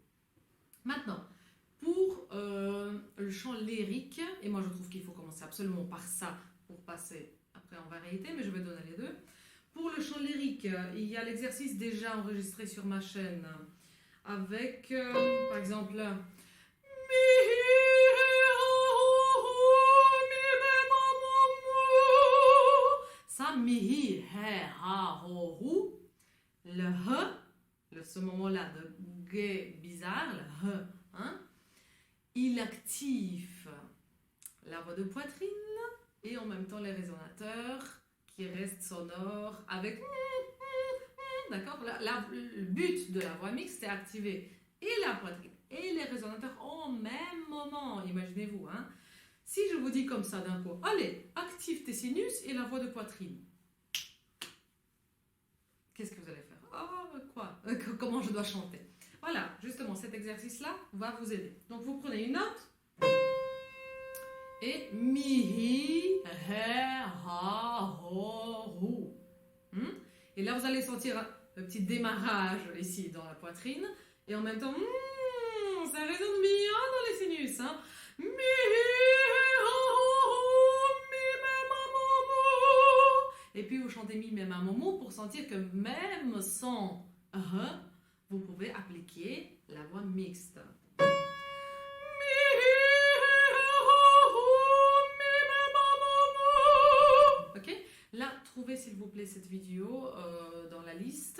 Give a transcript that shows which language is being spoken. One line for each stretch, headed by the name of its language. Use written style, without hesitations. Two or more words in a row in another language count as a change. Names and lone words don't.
French: Maintenant, pour le chant lyrique, et moi je trouve qu'il faut commencer absolument par ça pour passer après en variété, mais je vais donner les deux. Pour le chant lyrique, il y a l'exercice déjà enregistré sur ma chaîne avec, par exemple, ça, mi, he, ha, ho, hu. Le he, ce moment-là de g bizarre, le he, hein, il active la voix de poitrine et en même temps les résonateurs qui restent sonores avec d'accord. Le but de la voix mixte, c'est activer et la poitrine et les résonateurs en même moment, imaginez-vous. Hein. Si je vous dis comme ça d'un coup, allez, active tes sinus et la voix de poitrine. Qu'est-ce que vous allez faire? Quoi? Comment je dois chanter? Voilà, justement, cet exercice-là va vous aider. Donc, vous prenez une note et mi, hi, he, ha, ho, hu. Et là, vous allez sentir le petit démarrage ici dans la poitrine et en même temps, ça résonne bien dans les sinus. Hein. Mi, hi, he, ha, ho, hu, mi, me, ma, mo, mo. Et puis vous chantez mi, me, ma, mo, mo pour sentir que même sans vous pouvez appliquer la voix mixte. Ok? Là, trouvez s'il vous plaît cette vidéo dans la liste.